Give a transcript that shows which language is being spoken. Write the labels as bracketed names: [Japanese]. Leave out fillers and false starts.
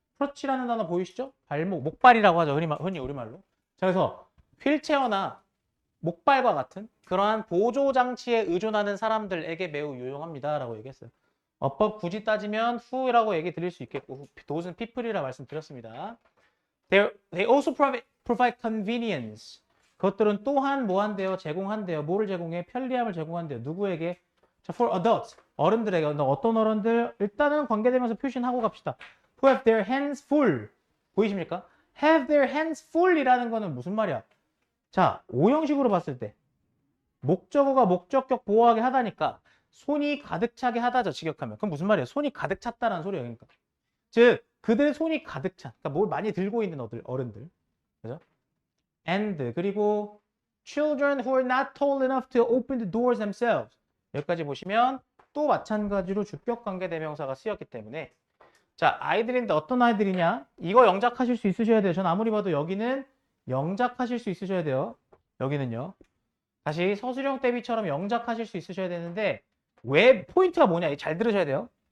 [Korean] crutch라는 단어 보이시죠? 발목, 목발이라고 하죠. 흔히 우리말로. 자, 그래서 휠체어나 목발과 같은 그러한 보조장치에 의존하는 사람들에게 매우 유용합니다. 라고 얘기했어요. 어법 굳이 따지면 who라고 얘기 드릴 수 있겠고 those는 people이라 말씀드렸습니다. [English] They also provide convenience. [Korean] 그것들은 또한 뭐 한대요? 제공한대요. 뭐를 제공해? 편리함을 제공한대요. 누구에게? 자, [English] for adults. [Korean] 어른들에게. 어떤 어른들? 일단은 관계되면서 표시하고 갑시다. [English] Who have their hands full. [Korean] 보이십니까? [English] have their hands full [Korean] 이라는 거는 무슨 말이야? 자, 오형식으로 봤을 때 목적어가 목적격 보호하게 하다니까 손이 가득 차게 하다죠. 직역하면. 그럼 무슨 말이에요? 손이 가득 찼다는 소리예요. 그러니까. 즉 그들의 손이 가득 찬. 그러니까 뭘 많이 들고 있는 어른들. 그죠? [English] and 그리고 children who are not tall enough to open the doors themselves. [Korean] 여기까지 보시면 또 마찬가지로 주격 관계 대명사가 쓰였기 때문에 자, 아이들인데 어떤 아이들이냐? 이거 영작하실 수 있으셔야 돼요. 전 아무리 봐도 여기는 영작하실 수 있으셔야 돼요. 여기는요. 다시 서술형 대비처럼 영작하실 수 있으셔야 되는데 왜 포인트가 뭐냐? 잘 들으셔야 돼요.